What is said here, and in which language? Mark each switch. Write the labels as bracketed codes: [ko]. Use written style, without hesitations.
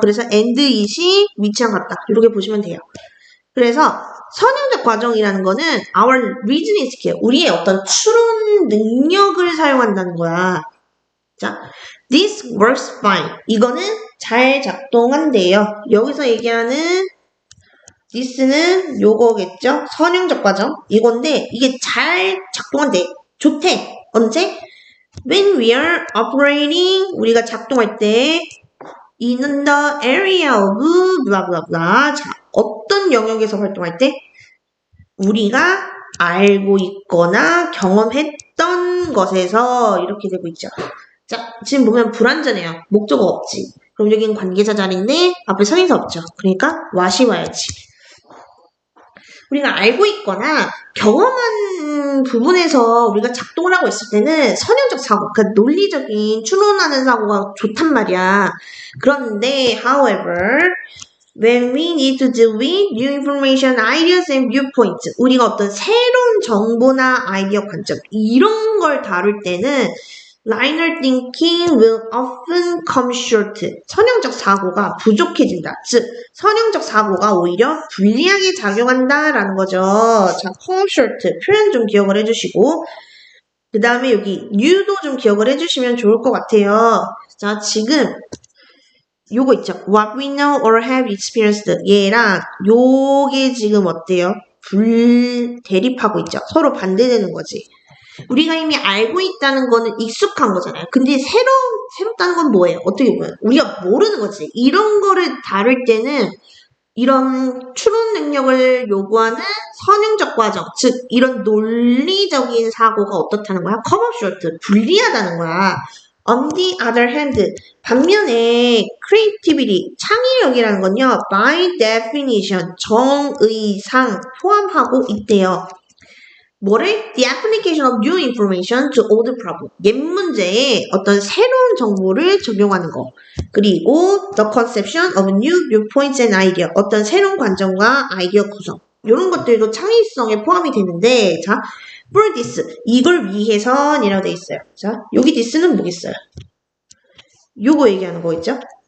[ko] 그래서 [en] and it [ko] 이 위치랑 같다. 이렇게 보시면 돼요. 그래서 선형적 과정이라는 거는 [en] our reasoning skill, [ko] 우리의 어떤 추론 능력을 사용한다는 거야. 자, [en] this works fine. [ko] 이거는 잘 작동한대요. 여기서 얘기하는 this는 요거겠죠? 선형적 과정. 이건데 이게 잘 작동한대. 좋대. 언제? [en] When we are operating, [ko] 우리가 작동할 때 [en] in the area of blah blah blah. [ko] 자, 어떤 영역에서 활동할 때? 우리가 알고 있거나 경험했던 것에서 이렇게 되고 있죠. 자, 지금 보면 불완전해요. 목적어 없지. 그럼 여기는 관계자 자리인데 앞에 선행사 없죠. 그러니까 what이 와야지. 우리가 알고 있거나 경험한 부분에서 우리가 작동을 하고 있을 때는 선형적 사고, 그러니까 논리적인 추론하는 사고가 좋단 말이야. [en] 그런데, however, when we need to deal with new information, ideas and viewpoints, [ko] 우리가 어떤 새로운 정보나 아이디어 관점 이런 걸 다룰 때는 [en] linear thinking will often come short. [ko] 선형적 사고가 부족해진다. 즉, 선형적 사고가 오히려 불리하게 작용한다라는 거죠. 자, come short 표현 좀 기억을 해주시고 그 다음에 여기 new도 좀 기억을 해주시면 좋을 것 같아요. 자, 지금 요거 있죠. [en] What we know or have experienced [ko] 얘랑 요게 지금 어때요? 대립하고 있죠. 서로 반대되는 거지. 우리가 이미 알고 있다는 거는 익숙한 거잖아요. 근데 새롭다는 건 뭐예요? 어떻게 보면 우리가 모르는 거지. 이런 거를 다룰 때는 이런 추론 능력을 요구하는 선형적 과정, 즉 이런 논리적인 사고가 어떻다는 거야? [en] come up short, [ko] 불리하다는 거야. [en] On the other hand, [ko] 반면에 [en] creativity, [ko] 창의력이라는 건요, [en] by definition, [ko] 정의상 포함하고 있대요. 뭐를? [en] The application of new information to old problem. [ko] 옛 문제에 어떤 새로운 정보를 적용하는 거. 그리고 [en] the conception of new viewpoints and idea. [ko] 어떤 새로운 관점과 아이디어 구성. 이런 것들도 창의성에 포함이 되는데, 자, [en] for this. [ko] 이걸 위해선이라고 되어 있어요. 자, 여기 this는 뭐겠어요? 요거 얘기하는 거 있죠?